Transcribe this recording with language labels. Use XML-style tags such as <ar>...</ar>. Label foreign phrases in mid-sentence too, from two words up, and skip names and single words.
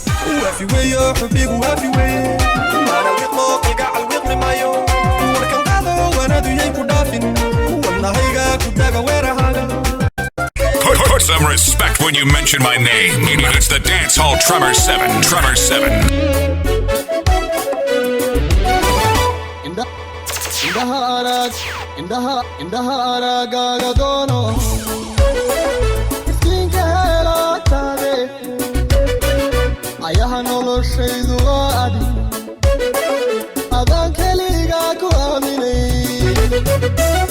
<so>Uu afi weeyo, xubbigu waafi weeye, mana wiiqmo kalgacal wiiqmi maayo, warkan qaado wanaadu yay ku dhaafin, wadnahayga ku daga weerahaaga.</so> <en>Put, put some respect when you mention my name. It's the Dance Hall Tremor Seven, Tremor Seven.</en> <so>Inda-, indaha arag, indaha, indaha aragaaga doono. Iftiinka helaataade. Ayaha noloshaydu waa adi. Adaan keligaa ku aaminay.</so>